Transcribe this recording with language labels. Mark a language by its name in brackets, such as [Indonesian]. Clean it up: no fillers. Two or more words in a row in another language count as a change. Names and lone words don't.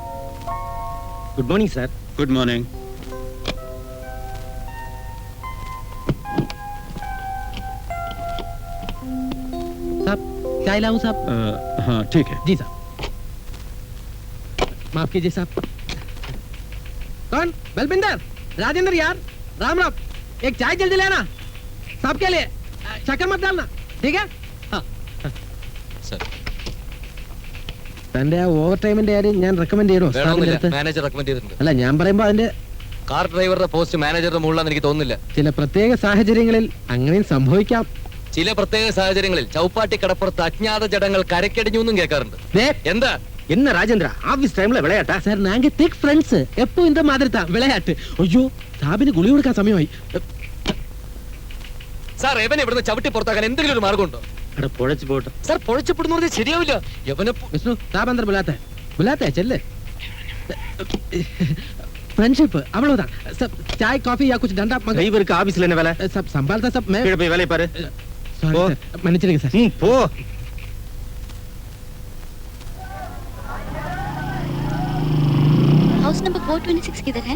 [English] Good morning sir. Good morning. [Hindi] साहब चाय लाऊं साहब? हाँ ठीक है। जी साहब। माफ कीजिए साहब। कौन? बलविंदर, राजेंद्र यार, राम राम। एक चाय जल्दी लेना साहब के लिए, शक्कर मत डालना, ठीक है? हाँ [Malayalam] സാർ. തന്റെ ഓവർ ടൈമിന്റെ കാര്യം ഞാൻ റെക്കമെൻഡ് ചെയ്യണോ? വേണമെന്നില്ല, മാനേജർ റെക്കമെൻഡ് ചെയ്തിട്ടുണ്ട്. അല്ല ഞാൻ പറയുമ്പോ അതിന്റെ കാർ ഡ്രൈവറുടെ പോസ്റ്റ് മാനേജറുടെ മുകളിലാണെന്ന് എനിക്ക് തോന്നുന്നില്ല. ചില പ്രത്യേക സാഹചര്യങ്ങളിൽ അങ്ങനെയും സംഭവിക്കാം. ചില പ്രത്യേക സാഹചര്യങ്ങളിൽ ചൗപ്പാട്ടി കടപ്പുറത്ത് അജ്ഞാത ജഡങ്ങൾ കരക്കടിഞ്ഞു എന്നും കേൾക്കാറുണ്ട്. എന്താ [Tamil] என்ன ராஜேந்திரா, ஆபீஸ் டைம்ல விளையாட்டா? சார் நாங்க [English] thick friends, [Tamil] எப்போ இந்த மாதிரி தான் விளையாட்டு. [Malayalam] ஐயோ സാബിന് ഗുളി കൊടുക്കാൻ സമയമായി. സാർ എവനെ ഇവിടുന്ന് ചവിട്ടി പുറത്താക്കാൻ എന്തെങ്കിലും ഒരു മാർഗമുണ്ടോ? [Tamil] அட பொழைச்சு போட்டோம். [Malayalam] സാർ പൊഴച്ചപ്പെടുന്ന പറഞ്ഞാൽ ശരിയാവില്ല. എവനെ [Hindi] വിഷ്ണു साब अंदर बुलाते ചെല്ല്. [Tamil] फ्रेंडशिप அவ்வளவுதான். [Hindi] सब चाय कॉफी या कुछ ठंडा मंगा। [Tamil] டிரைவருக்கு ஆபீஸ்ல என்ன வேலை? [Hindi] सब संभालता सब मैं। [Tamil] கீழ போய் வேலைய பாரு. [Hindi] सॉरी [Tamil] போ. सर, மன்னிச்சிடுங்க சார். போ. [English] house number [Hindi] 426 किधर है?